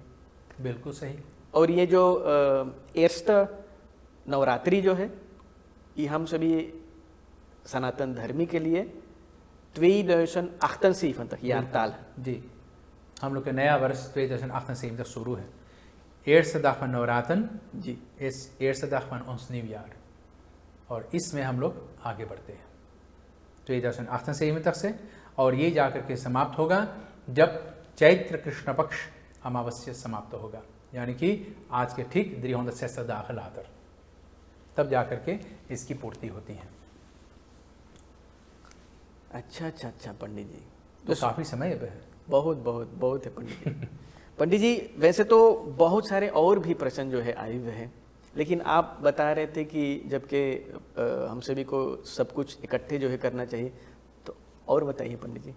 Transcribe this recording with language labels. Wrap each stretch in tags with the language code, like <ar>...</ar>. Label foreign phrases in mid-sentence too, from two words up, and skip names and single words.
<hi>बिल्कुल सही। और ये जो एर्स्ट नवरात्रि जो है ये हम सभी सनातन धर्मी के लिए 2078 तक ये ताल जी हम लोग का नया वर्ष 2078 तक शुरू है।</hi> <nl>eerste dag van</nl> <hi>नवरातन जी इस</hi> <nl>eerste dag van ons nieuwjaar</nl> <hi>और इसमें हम लोग आगे बढ़ते हैं 2078 तक से और ये जाकर के समाप्त होगा जब चैत्र कृष्ण पक्ष अमावस्या समाप्त होगा, यानी कि आज के ठीक 360</hi> <nl>dagen later</nl> <hi>तब जाकर के इसकी पूर्ति होती है। अच्छा पंडित जी तो काफ़ी समय है। बहुत है पंडित जी। पंडित जी वैसे तो बहुत सारे और भी प्रश्न जो है आए हुए हैं, लेकिन आप बता रहे थे कि जबकि हम सभी को सब कुछ इकट्ठे जो है करना चाहिए, तो और बताइए पंडित जी।</hi>